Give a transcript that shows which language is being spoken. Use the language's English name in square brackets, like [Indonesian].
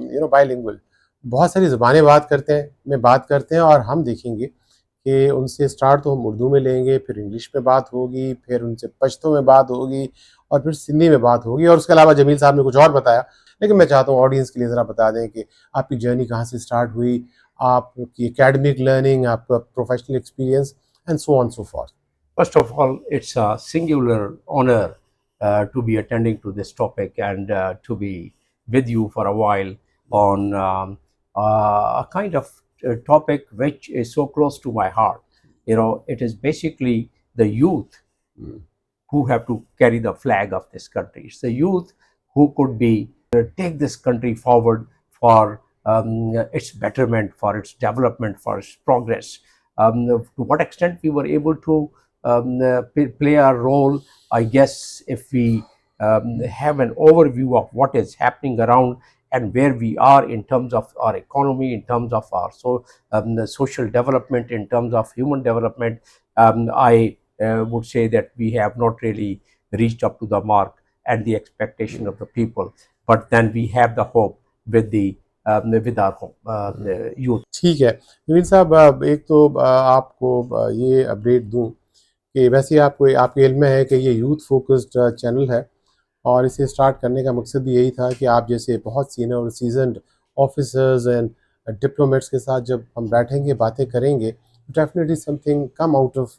[Urdu] By lingual, بہت ساری زبانیں بات کرتے ہیں، اور ہم دیکھیں گے کہ ان سے سٹارٹ تو ہم اردو میں لیں گے، پھر انگلش میں بات ہوگی، پھر ان سے پشتو میں بات ہوگی، اور پھر سندھی میں بات ہوگی، اور اس کے علاوہ جمیل صاحب نے کچھ اور بتایا، لیکن میں چاہتا ہوں آڈینس کے لیے ذرا بتا دیں کہ آپ کی جرنی کہاں سے سٹارٹ ہوئی، آپ کی اکیڈمک لرننگ، آپ کا professional experience [English] And so on so forth. First of all, it's a singular honor to be attending to this topic and to be with you for a while on a kind of topic which is so close to my heart. You know, it is basically the youth who have to carry the flag of this country. It's the youth who could be take this country forward for its betterment, for its development, for its progress. To what extent we were able to play a role, I guess, if we have an overview of what is happening around and where we are in terms of our economy, in terms of our the social development, in terms of human development. I would say that we have not really reached up to the mark and the expectation of the people, but then we have the hope with our youth. [Urdu] ٹھیک ہے جمیل صاحب، ایک تو آپ کو یہ update دوں کہ ویسے آپ کے علم میں ہے کہ یہ یوتھ فوکسڈ چینل ہے، اور اسے سٹارٹ کرنے کا مقصد بھی یہی تھا کہ آپ جیسے بہت سینئر اور سیزنڈ آفیسرز اینڈ ڈپلومیٹس کے ساتھ جب ہم بیٹھیں گے، باتیں کریں گے، [English] definitely something come out